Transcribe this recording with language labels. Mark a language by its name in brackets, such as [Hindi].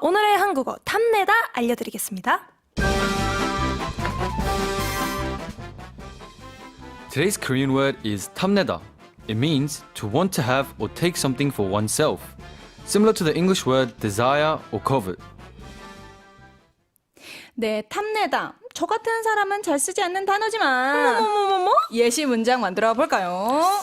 [Korean] 오늘의 한국어 탐내다 알려드리겠습니다. [English] Today's Korean word is 탐내다. It means to want to have or take something for oneself, similar to the English word desire or covet. [Korean] 네, 탐내다. 저 같은 사람은 잘 쓰지 않는 단어지만 예시 문장 만들어 볼까요?